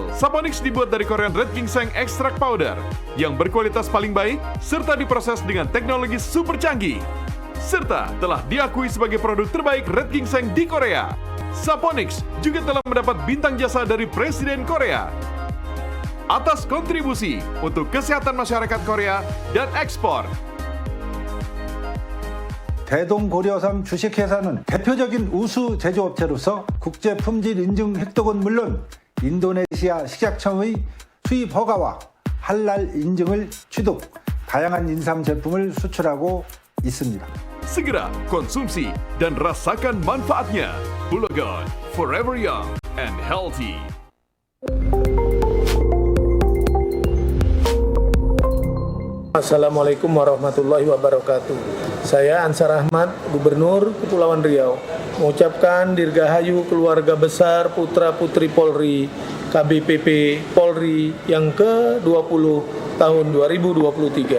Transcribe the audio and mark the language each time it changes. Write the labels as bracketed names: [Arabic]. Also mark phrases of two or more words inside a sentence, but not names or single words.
[Indonesian] Saponix dibuat dari [English] Korean Red Ginseng Extract Powder [Indonesian] yang berkualitas paling baik serta diproses dengan teknologi super canggih. Serta telah diakui sebagai produk terbaik [English] Red Ginseng [Indonesian] di Korea. Saponix juga telah mendapat bintang jasa dari Presiden Korea atas kontribusi untuk kesehatan masyarakat Korea dan ekspor. [Korean] 대동고려삼 주식회사는 대표적인 우수 제조업체로서 국제 품질 인증 획득은 물론 인도네시아 식약청의 수입 허가와 할랄 인증을 취득, 다양한 인삼 제품을 수출하고 있습니다. [Indonesian] Segera konsumsi dan rasakan manfaatnya. Bulagan, [English] forever young and healthy. [Arabic] السلام عليكم ورحمة الله وبركاته. [Indonesian] Saya Ansar Ahmad, Gubernur Kepulauan Riau, mengucapkan dirgahayu keluarga besar putra-putri Polri, KBPP Polri yang ke-20 tahun 2023.